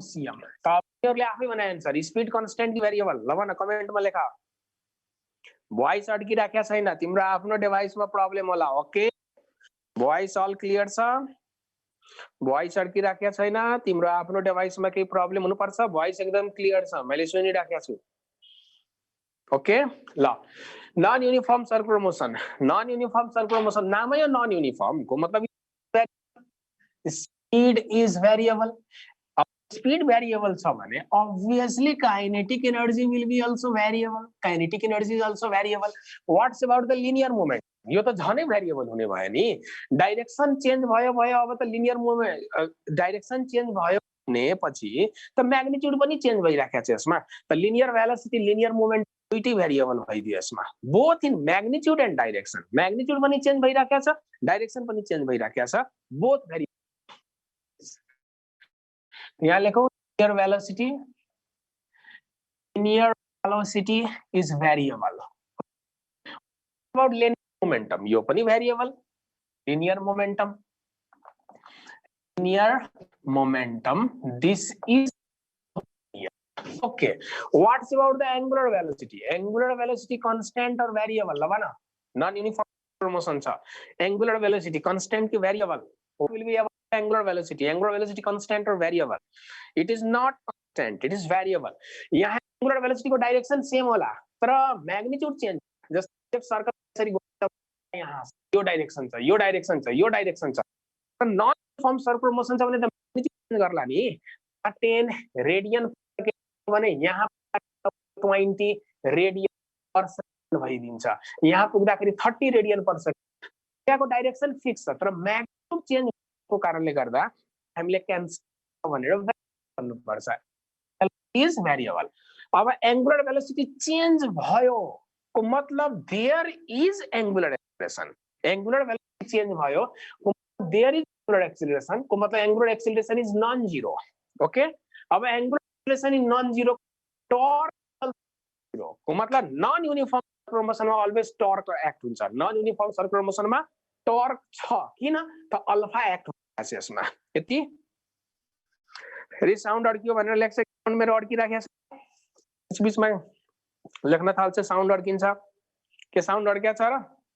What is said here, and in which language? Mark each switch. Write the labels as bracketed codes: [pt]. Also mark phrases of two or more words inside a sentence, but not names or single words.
[ne] सीएम त तिमीहरुले आफै बनाए आन्सर [en] speed constant [ne] कि भेरिएबल ल भन कमेन्ट मा लेख भोइस अड्किराख्या छैन तिम्रो आफ्नो डिभाइसमा प्रब्लम होला ओके [en] voice all clear [ne] छ भोइस अड्किराख्या छैन तिम्रो आफ्नो डिभाइसमा केही प्रब्लम हुनु पर्छ भोइस एकदम क्लियर छ मैले सुनिराख्या छु ओके ल [en] non uniform circular motion [ne] नामै हो [en] non uniform [ne] को मतलब [en] speed is variable speed variable [ne] छ भने [en] obviously kinetic energy will be also variable kinetic energy is also variable what's about the linear movement [ne] यो त झनै भेरिएबल हुने भयो नि डाइरेक्सन चेन्ज भयो अब त [en] linear movement direction change [ne] भयो भने पछि त म्याग्निट्युड पनि चेन्ज भइराखेको छ यसमा त [en] linear velocity linear movement [ne] दुईटै भेरिएबल भइदियो यसमा [en] both in magnitude and direction [ne] म्याग्निट्युड पनि चेन्ज भइराखेको छ डाइरेक्सन पनि चेन्ज भइराखेको छ [en] both variable [ne] यहाँ लेखौं [en] linear velocity is variable about linear momentum [ne] यो पनि [en] variable linear momentum this is okay what's about the angular velocity constant or variable [ne] ल भन [en] non uniform motion छ angular velocity constant कि variable will be about angular velocity constant or variable it is not constant it is variable यहाँ angular velocity को डाइरेक्सन [ne] सेम होला तर [en] magnitude change [ne] जस्तै सर्कल यसरी घुम्छ यहाँ यो डाइरेक्सन छ तर [en] non uniform circular motion [ne] छ भने त [en] magnitude change [ne] गर्ला नि 10 रेडियन भने यहाँ 20 [en] radian per second [ne] भइदिन्छ यहाँ पुग्दाखेरि 30 [en] radian per second [ne] त्यहाँको डाइरेक्सन फिक्स छ तर [en] magnitude change [ne] को कारणले गर्दा हामीले क्यान्सल भनेर भन्नु पर्छ [en] is variable [ne] अब [en] angular velocity change [ne] भयो को मतलब [en] there is angular acceleration angular velocity change [ne] भयो को [en] there is angular acceleration [ne] को मतलब [en] angular acceleration is non zero okay [ne] अब [en] angular acceleration is non zero torque zero [ne] को मतलब [en] non uniform circular motionमा always torque act [ne] हुन्छ [en] non uniform circular motionमा [ne] टॉर्क छ किन त अल्फा एक्ट हुन्छ यसमा यति फेरि साउन्ड अड्कियो भनेर लेख्छ साउन्ड मेरो अड्किराखेको छ बीचमा लेख्न थाल्छ साउन्ड अड्किन्छ के साउन्ड अड्क्या छ र